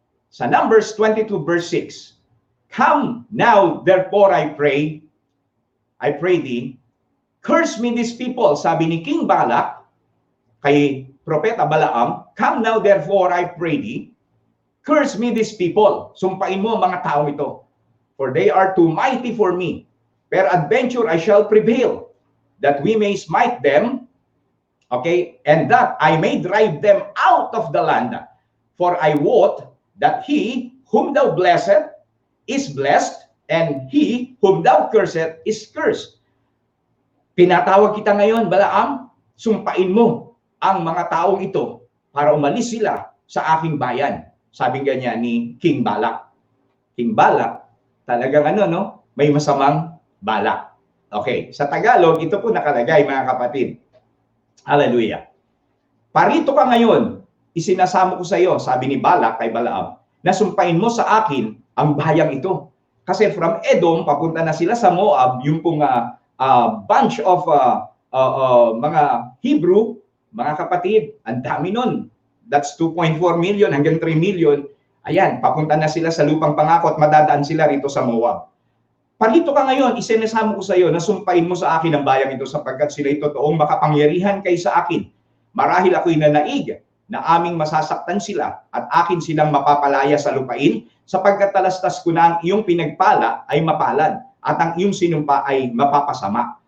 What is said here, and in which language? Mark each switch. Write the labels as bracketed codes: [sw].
[en] Sa Numbers 22 verse 6, come now, therefore I pray thee, curse me these people, [tl] sabi ni King Balak kay Propeta Balaam, [en] come now therefore I pray thee, curse me these people, [tl] sumpain mo mga taong ito, [en] for they are too mighty for me, peradventure I shall prevail, that we may smite them, okay, and that I may drive them out of the land, for I wot that he whom thou blessed is blessed, and he whom thou cursed is cursed. [tl] Pinatawag kita ngayon, Balaam, sumpain mo ang mga taong ito para umalis sila sa aking bayan. Sabing ganyan ni King Balak. King Balak, talagang may masamang balak. Okay, sa Tagalog, ito po nakalagay mga kapatid. Hallelujah. Parito ka ngayon, isinasamo ko sa iyo, sabi ni Balak kay Balaam, na sumpain mo sa akin ang bayang ito. Kasi [en] from Edom, [tl] papunta na sila sa Moab, yung pong [en] bunch of [tl] mga Hebrew, mga kapatid, ang dami nun. [en] That's 2.4 million [tl] hanggang [en] 3 million. [tl] Ayan, papunta na sila sa lupang pangako at madadaan sila rito sa Moab. Parito ka ngayon, isinasamo ko sa iyo na sumpain mo sa akin ang bayang ito sapagkat sila'y totoong makapangyarihan kay sa akin. Marahil ako'y nanaig na aming masasaktan sila at akin silang mapapalaya sa lupain sapagkat talastas ko na ang iyong pinagpala ay mapalad at ang iyong sinumpa ay mapapasama.